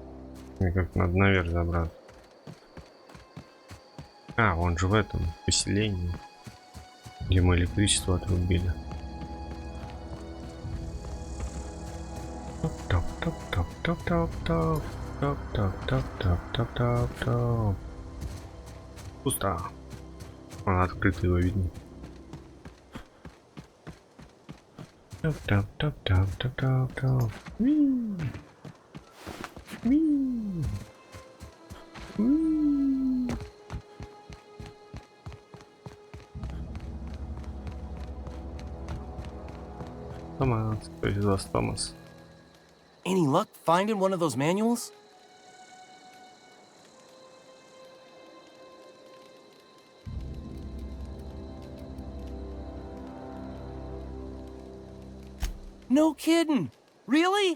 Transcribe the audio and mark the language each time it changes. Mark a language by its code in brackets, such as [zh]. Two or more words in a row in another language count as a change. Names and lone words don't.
[ru] Мне как-то надо наверх забраться. А, он же в этом поселении, где мы электричество отрубили. Топ-топ-топ-топ-топ-топ-топ-топ-топ-топ-топ. Пусто. Он открытый, его видно. Топ-топ-топ-топ-топ-топ-топ. Томас, кто из вас Томас? [en] Any luck finding one of those manuals? No kidding! Really?